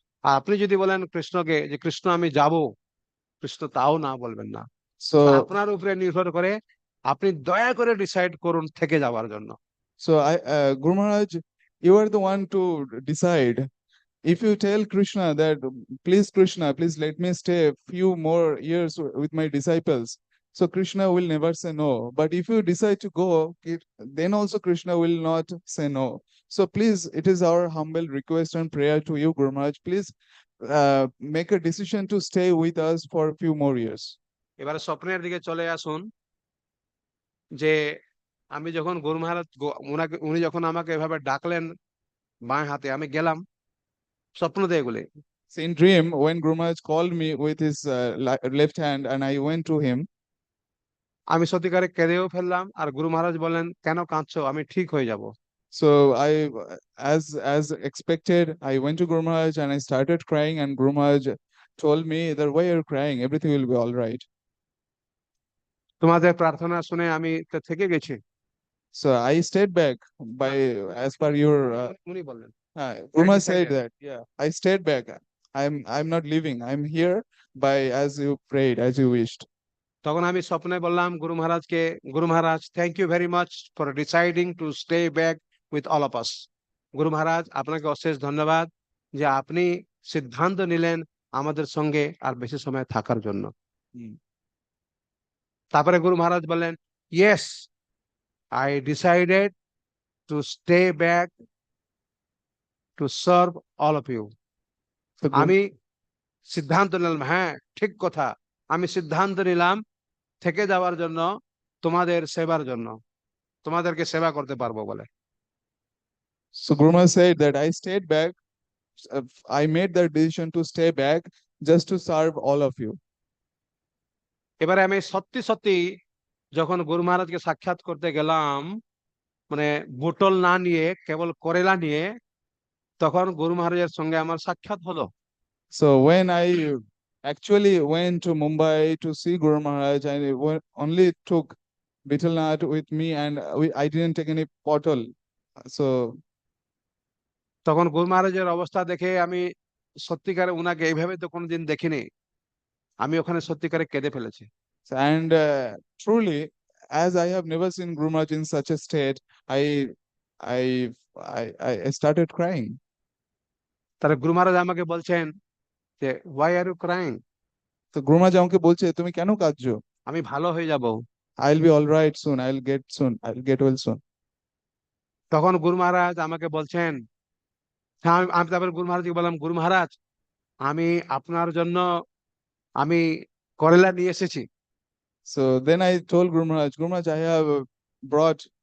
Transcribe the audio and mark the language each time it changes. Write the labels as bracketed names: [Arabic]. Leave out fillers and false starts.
[Bangla] আর আপনি যদি বলেন কৃষ্ণকে যে কৃষ্ণ আমি যাব, কৃষ্ণ তাও না বলবেন না। তো [English] So [Bangla] আপনার উপরে নির্ভর করে, আপনি দয়া করে ডিসাইড করুন থেকে যাওয়ার জন্য। [English] Guru Maharaj, you are the one to decide. If you tell Krishna that, please Krishna, please let me stay a few more years with my disciples, so Krishna will never say no. But if you decide to go, then also Krishna will not say no. So please, it is our humble request and prayer to you, Guru Maharaj, please make a decision to stay with us for a few more years. [Bangla] এবারে স্বপ্নের দিকে চলে আসুন। যে আমি যখন গুরু মহারাজ উনি যখন আমাকে এভাবে ডাকলেন বাঁ হাতে, আমি গেলাম স্বপ্ন দিয়ে এগুলি। [English] So in dream, when Guru Maharaj called me with his left hand and I went to him, [Bangla] আমি সত্যিকারে কেঁদেও ফেললাম, আর গুরু মহারাজ বললেন কেন কাঁদছো, আমি ঠিক হয়ে যাব। [English] so as expected, I went to Guru Maharaj and I started crying, and Guru Maharaj told me that why you're crying, everything will be all right. [Bangla] তোমাদের প্রার্থনা শুনে আমি তো থেকে গেছি। [English] So I stayed back by as per your [Bangla] উনি বললেন [English] Guru I Maharaj said decided. that, yeah, I stayed back. I'm not leaving. I'm here by as you prayed, as you wished. [Bangla] তখন আমি স্বপ্নে বললাম গুরু মহারাজকে, গুরু মহারাজ [English] Thank you very much for deciding to stay back with all of us. [Bangla] গুরু মহারাজ আপনাকে অশেষ ধন্যবাদ যে আপনি সিদ্ধান্ত নিলেন আমাদের সঙ্গে আর বেশি সময় থাকার জন্য। Hmm. তারপরে গুরু মহারাজ বললেন [English] Yes, I decided to stay back to serve all of you. So Guru, [Bangla] আমি সিদ্ধান্ত নিলাম, হ্যাঁ ঠিক কথা, আমি সিদ্ধান্ত নিলাম থেকে যাওয়ার জন্য, তোমাদের সেবার জন্য, তোমাদেরকে সেবা করতে পারবো বলে। [English] so Guru Maharaj said that I stayed back. I made that decision to stay back just to serve all of you. [Bangla] এবারে আমি সত্যি সত্যি যখন গুরু মহারাজকে সাক্ষাৎ করতে গেলাম, মানে বোতল না নিয়ে কেবল করেলা নিয়ে, তখন গুরু মহারাজের সঙ্গে আমার সাক্ষাৎ হলো। [English] So when I actually went to Mumbai to see Guru Maharaj, I only took betel nut with me, and I didn't take any bottle. So [Bangla] তখন গুরু মহারাজের অবস্থা দেখে আমি সত্যিকারে উনাকে এইভাবে তো কোনোদিন দেখিনি, আমি ওখানে সত্যিকারে কেঁদে ফেলেছি। [English] and truly, as I have never seen Guru Maharaj in such a state, I I I started crying. [Bangla] তাহলে গুরু মহারাজ আমাকে বলছেন যে [English] why are you crying, [Bangla] তো গুরু মহারাজ আমাকে বলছে তুমি কেন কাঁদছো? আমি ভালো হয়ে যাব। [English] I'll be all right soon. I'll get well soon. [Bangla] তখন গুরু মহারাজ আমাকে বলছেন, হ্যাঁ আমি তারপরে গুরু মহারাজকে বললাম গুরু মহারাজ আমি আপনার জন্য আমি করেলা নিয়ে এসেছি। [English] So then I told Guru Maharaj, I have brought